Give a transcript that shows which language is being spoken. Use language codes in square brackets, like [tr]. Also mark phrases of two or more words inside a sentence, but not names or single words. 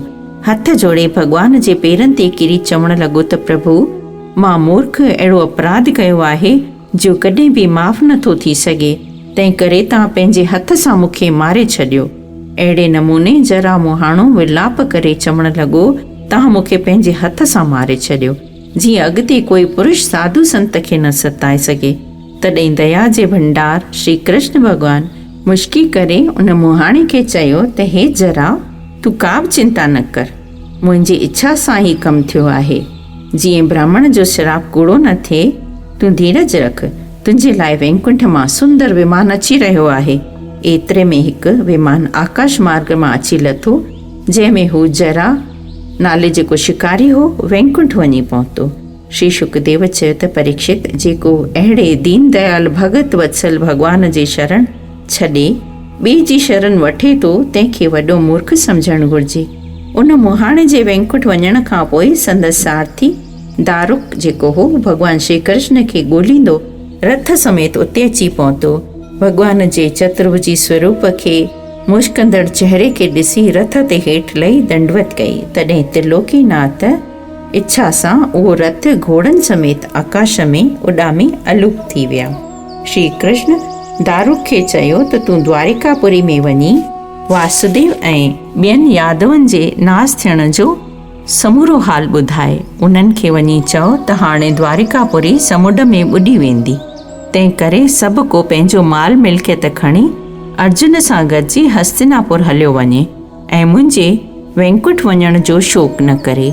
[sd] हथ जोड़े भॻवान जे पेरनि ते किरी चवण लॻो त प्रभु, मां मूर्ख अहिड़ो अपराध कयो आहे जो कॾहिं बि माफ़ नथो थी सघे, तंहिं करे तव्हां पंहिंजे हथ सां मूंखे मारे छॾियो। अहिड़े नमूने जरा मुहाणो विलाप करे चवणु लॻो, तव्हां मूंखे पंहिंजे हथ सां मारे छॾियो, जीअं अॻिते कोई पुरुष साधु संत खे न सताए सघे। तॾहिं दया जे भंडार श्री कृष्ण भॻवानु मुश्की करे उन मुहाणे खे चयो त हे जरा, तूं का बि चिंता न कर, मुंहिंजी इच्छा सां ई कमु थियो आहे। जीअं ब्राह्मण जो श्राप कूड़ो न थिए, तूं धीरज रख, तुंहिंजे लाइ वैकुंठ मां सुंदर विमान अची रहियो आहे। एतिरे में हिकु विमान आकाश मार्ग मां अची लथो, जंहिंमें हू जरा नाले जेको शिकारी हो वैकुंठ वञी पहुतो। श्री शुकदेव चयो त परीक्षित, जेको अहिड़े दीन दयाल भगत वत्सल भॻवान जे शरण छॾे ॿिए जी शरण वठे थो, तंहिंखे वॾो मूर्ख सम्झणु घुरिजे। उन मुहाणे जे वैकुंठ वञण खां पोइ संदसि सारथी दारुक जेको हो भॻवान श्री कृष्ण खे ॻोल्हींदो रथ समेत उते अची पहुतो। भॻवान जे चतुर्भुजी स्वरूप खे मुश्कंदड़ चेहरे खे ॾिसी रथ ते हेठि लही दंडवत कई। तॾहिं त्रिलोकीनाथ इच्छा सां उहो रथ घोड़नि समेत आकाश में उॾामी अलूप थी विया। श्री कृष्ण दारुक खे चयो त तूं द्वारिकापुरी में वञी वासुदेव ऐं ॿियनि यादवनि जे नास थियण जो समूरो हाल ॿुधाए। उन्हनि खे वञी चओ त हाणे द्वारिकापुरी समुंड में ॿुॾी वेंदी, तंहिं करे सभु को पंहिंजो माल मिल्कियत खणी अर्जुन सां गॾिजी हस्तिनापुर हलियो वञे ऐं मुंहिंजे वैकुंठ वञण जो शोक न करे।